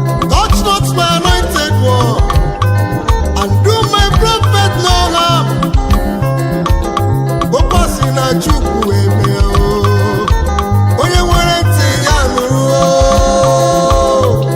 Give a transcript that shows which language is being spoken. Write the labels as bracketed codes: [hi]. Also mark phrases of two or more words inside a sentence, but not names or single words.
[en] Touch not my anointed one. And do my prophet no harm. [ig] Okwu si na Chukwu eme o. Onye nwere ntị ya nụrụ o.